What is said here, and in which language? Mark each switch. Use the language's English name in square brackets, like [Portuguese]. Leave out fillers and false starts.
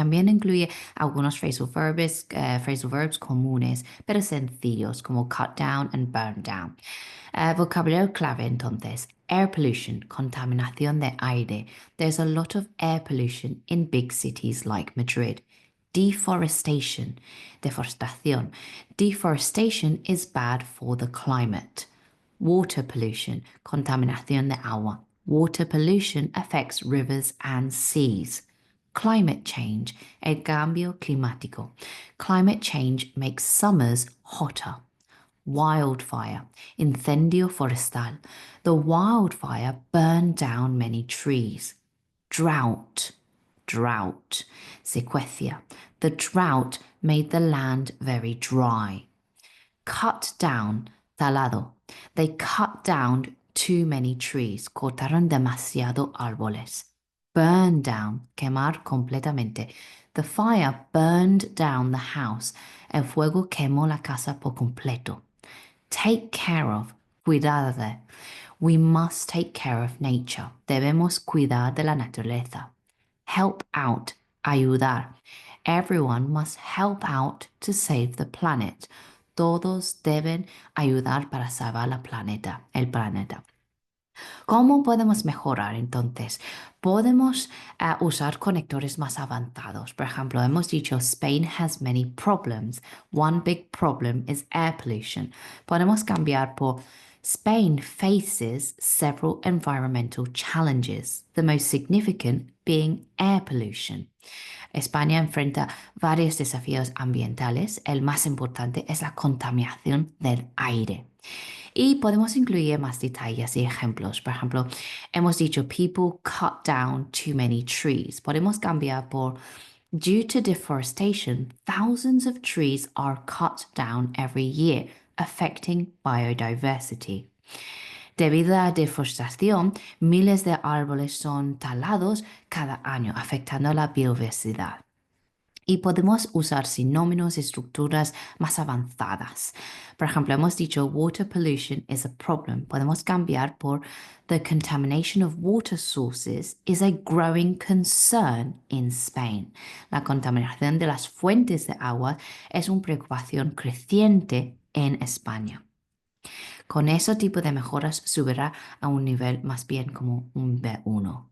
[Spanish] También incluye algunos phrasal verbs comunes, pero sencillos, como [English] cut down and burn down. [Spanish] Vocabulario clave entonces. Air pollution, contaminación de aire. [English] There's a lot of air pollution in big cities like Madrid. Deforestation, deforestación. Deforestation is bad for the climate. Water pollution, [Spanish] contaminación de agua. [English] Water pollution affects rivers and seas. Climate change, [Spanish] el cambio climático. [English] Climate change makes summers hotter. Wildfire, [Spanish] incendio forestal. [English] The wildfire burned down many trees. Drought, drought. Sequencia, the drought made the land very dry. Cut down, talado. They cut down too many trees. [Spanish] Cortaron demasiado árboles. [English] Burn down, [Spanish] quemar completamente. [English] The fire burned down the house. [Spanish] El fuego quemó la casa por completo. [English] Take care of, [Spanish] cuidar de. [English] We must take care of nature. [Spanish] Debemos cuidar de la naturaleza. [English] Help out, ayudar. Everyone must help out to save the planet. [Spanish] Todos deben ayudar para salvar el planeta. ¿Cómo podemos mejorar entonces? Podemos usar conectores más avanzados. Por ejemplo, hemos dicho [English] Spain has many problems. One big problem is air pollution. [Spanish] Podemos cambiar por [English] Spain faces several environmental challenges, the most significant being air pollution. [Spanish] España enfrenta varios desafíos ambientales. El más importante es la contaminación del aire. Y podemos incluir más detalles y ejemplos. Por ejemplo, hemos dicho [English] people cut down too many trees. [Spanish] Podemos cambiar por [English] due to deforestation, thousands of trees are cut down every year, affecting biodiversity. [Spanish] Debido a la deforestación, miles de árboles son talados cada año, afectando la biodiversidad. Y podemos usar sinónimos y estructuras más avanzadas. Por ejemplo, hemos dicho [English] water pollution is a problem. [Spanish] Podemos cambiar por [English] the contamination of water sources is a growing concern in Spain. [Spanish] La contaminación de las fuentes de agua es una preocupación creciente en España. Con ese tipo de mejoras subirá a un nivel más bien como un B1.